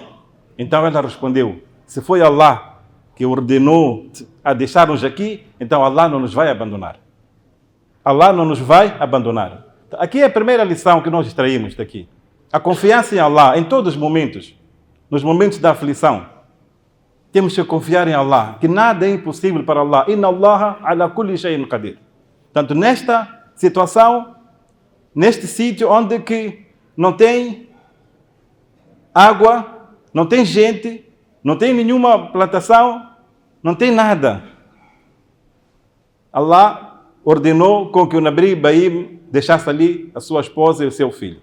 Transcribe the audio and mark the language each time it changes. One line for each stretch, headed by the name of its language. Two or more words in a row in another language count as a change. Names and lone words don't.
Portuguese: Então ela respondeu: se foi Allah que ordenou a deixar-nos aqui, então Allah não nos vai abandonar. Allah não nos vai abandonar. Aqui é a primeira lição que nós extraímos daqui. A confiança em Allah em todos os momentos, nos momentos da aflição. Temos que confiar em Allah, que nada é impossível para Allah.
Arabic: إن الله على كل شيء قدير.
Portuguese: Portanto, nesta situação, neste sítio onde que não tem água, não tem gente, não tem nenhuma plantação, não tem nada. Allah ordenou com que o Nabi Ibrahim deixasse ali a sua esposa e o seu filho.